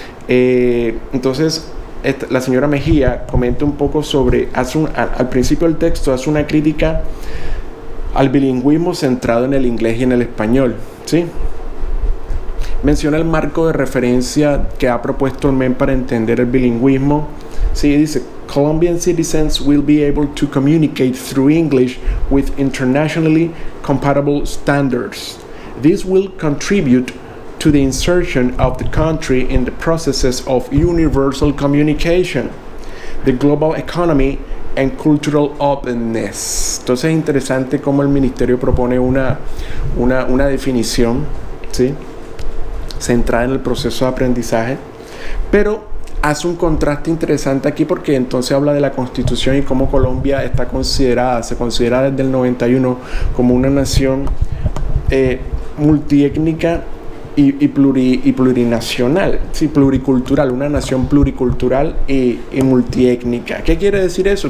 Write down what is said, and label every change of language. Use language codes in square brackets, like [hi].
[es] Entonces la señora Mejía comenta un poco sobre, al principio del texto hace una crítica al bilingüismo centrado en el inglés y en el español, ¿sí? Menciona el marco de referencia que ha propuesto el MEN para entender el bilingüismo. Sí, dice, [en] Colombian citizens will be able to communicate through English with internationally compatible standards. This will contribute to the insertion of the country in the processes of universal communication, the global economy, and cultural openness. [es] Entonces es interesante cómo el ministerio propone una definición, ¿sí?, centrada en el proceso de aprendizaje, pero hace un contraste interesante aquí porque entonces habla de la Constitución y cómo Colombia se considera desde el 91 como una nación multiétnica y plurinacional, sí, pluricultural, una nación pluricultural y multiétnica. ¿Qué quiere decir eso?